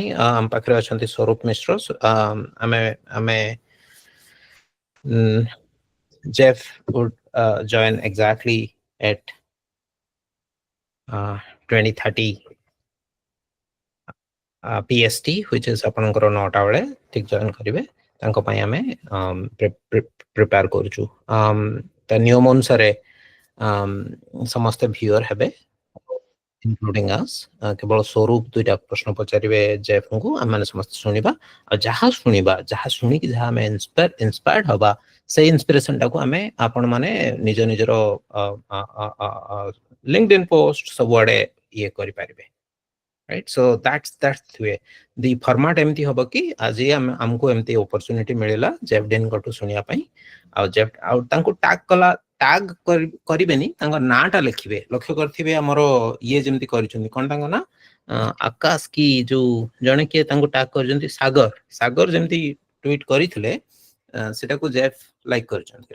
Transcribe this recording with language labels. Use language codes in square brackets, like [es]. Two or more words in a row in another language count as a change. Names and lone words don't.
[or] ଆମ ପାଖରେ ଅଛନ୍ତି ସ୍ୱରୂପ ମିଶ୍ର। ଆମେ [en] Jeff would join exactly at 20:30 PST, which is [or] ଆପଣଙ୍କର 9ଟା ବେଳେ ଠିକ ଜଏନ୍ କରିବେ। ତାଙ୍କ ପାଇଁ ଆମେ ପ୍ରିପେୟାର କରୁଛୁ। ତା ନିୟମ ଅନୁସାରେ ସମସ୍ତେ ଭିଅର ହେବେ [en] including us। [or] କେବଳ ସ୍ୱରୂପ 2ଟା ପ୍ରଶ୍ନ ପଚାରିବେ ଜେଫଙ୍କୁ, ଆମେ ସମସ୍ତେ ଶୁଣିବା। ଆଉ ଯାହା ଶୁଣିକି ଯାହା ଆମେ ଇନ୍ସପାୟାର୍ଡ ହବା ସେଇ ଇନ୍ସପିରେସନଟାକୁ ଆମେ ଆପଣମାନେ ନିଜ ନିଜର LinkedIn ପୋଷ୍ଟ ସବୁଆଡେ ଇଏ କରିପାରିବେ। [en] Right, so that's the way. The format [or] ଏମିତି ହବ କି ଆଜି ଆମକୁ ଏମିତି opportunity ମିଳିଲା ଜେଫଡେନଙ୍କଠୁ ଶୁଣିବା ପାଇଁ। ଆଉ ତାଙ୍କୁ ଟ୍ୟାଗ କରିବେନି, ତାଙ୍କ ନାଁଟା ଲେଖିବେ। ଲକ୍ଷ୍ୟ କରିଥିବେ ଆମର ଇଏ ଯେମିତି କରିଛନ୍ତି, କଣ ତାଙ୍କ ନାଁ ଆକାଶ କି ଯୋଉ ଜଣେ କିଏ ତାଙ୍କୁ ଟ୍ୟାଗ କରିଛନ୍ତି, ସାଗର ଯେମିତି ଟ୍ୱିଟ୍ କରିଥିଲେ ସେଟାକୁ ଜେଫ ଲାଇକ୍ କରିଛନ୍ତି।